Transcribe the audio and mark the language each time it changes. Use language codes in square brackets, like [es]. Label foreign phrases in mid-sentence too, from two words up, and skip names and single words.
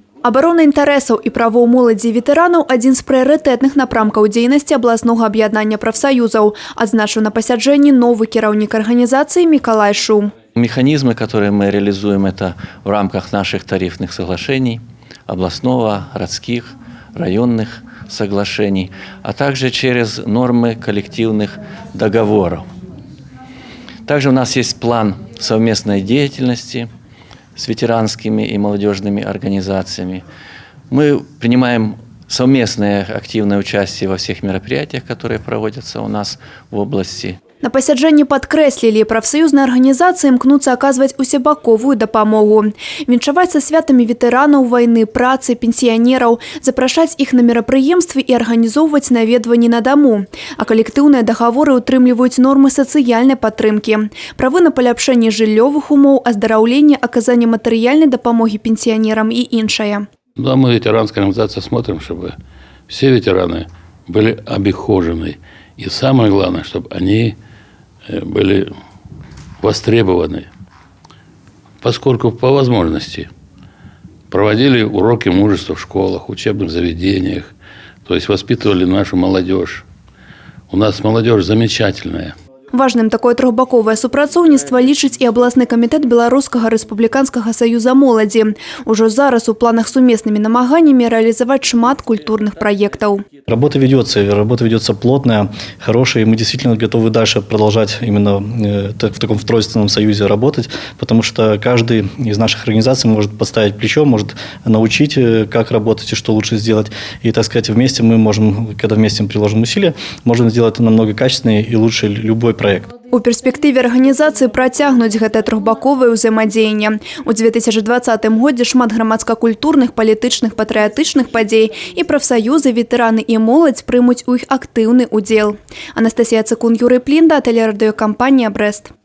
[be] Абарона інтарэсаў і правоў моладзі і ветэранаў – адзін з прыярытэтных напрамкаў дзейнасці абласнога аб'яднання прафсаюзаў, адзначыў на пасяджэнні новы кіраўнік арганізацыі Миколай Шум. [ru] Механизмы, которые мы реализуем, это в рамках наших тарифных соглашений, областного, городских, районных соглашений, а также через нормы коллективных договоров. Также у нас есть план совместной деятельности с ветеранскими и молодежными организациями. Мы принимаем совместное активное участие во всех мероприятиях, которые проводятся у нас в области. [be] На пасяджэнні падкрэслілі, прафсаюзныя арганізацыі імкнуцца аказваць усебаковую дапамогу. Віншаваць са святамі ветэранаў вайны, працы, пенсіянераў, запрашаць іх на мерапрыемствы і арганізоўваць наведванні на даму. А калектыўныя дагаворы ўтрымліваюць нормы сацыяльнай падтрымкі. Правы на паляпшэнне жыллёвых умоў, аздараўленне, аказанне матэрыяльнай дапамогі пенсіянерам і іншае. [ru] Да, мы, ветеранская организация, смотрим, чтобы все ветераны были обихожены. И самое главное, чтобы они были востребованы, поскольку по возможности проводили уроки мужества в школах, учебных заведениях, то есть воспитывали нашу молодежь. У нас молодежь замечательная. [be] Важным такое трохбаковае супрацоўніцтва лічыць і абласны камітэт Беларускага рэспубліканскага саюза моладзі. Ужо зараз у планах сумеснымі намаганнямі реализовать шмат [ru] культурных проектов. Работа ведется плотная, хорошая, и мы действительно готовы дальше продолжать именно в таком тройственном союзе работать, потому что каждый из наших организаций может подставить плечо, может научить, как работать и что лучше сделать. И, так сказать, вместе мы можем, когда вместе приложим усилия, можем сделать это намного качественнее и лучше любой проект. [be] У перспектыве арганізацыі працягнуць гэтае трохбаковае ўзаемадзеянне. У 2020 годзе шмат грамадска-культурных, палітычных, патрыятычных падзей і прафсаюзы, ветэраны і моладзь прымуць у іх актыўны удзел. Анастасія Цыкун, Юрый Плінда, тэлерадыёкампанія «Брэст».